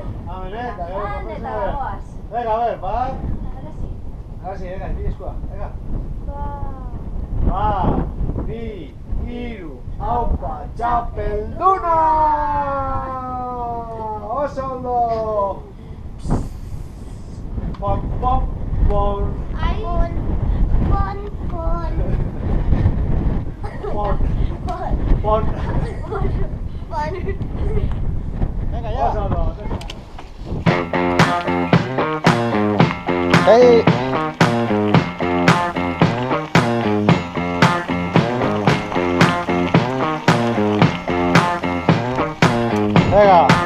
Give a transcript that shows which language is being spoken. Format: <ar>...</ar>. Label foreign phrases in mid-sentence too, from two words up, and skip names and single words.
<eu>Amen, eta gero Ande eta bagoaz.</eu> <es>Venga, a ver, bat. Agradeci.</es> <eu>Garazi, venga, ipini eskua, venga. Ba. Bat, bi, hiru, haupa, txapelduna! Oso ondo!</eu> <es>Pon, pon, pon! Ai. Pon. Pon! Pon! Venga, ya!</es> <eu>Oso ondo! Hey!</eu> <es>Venga.</es>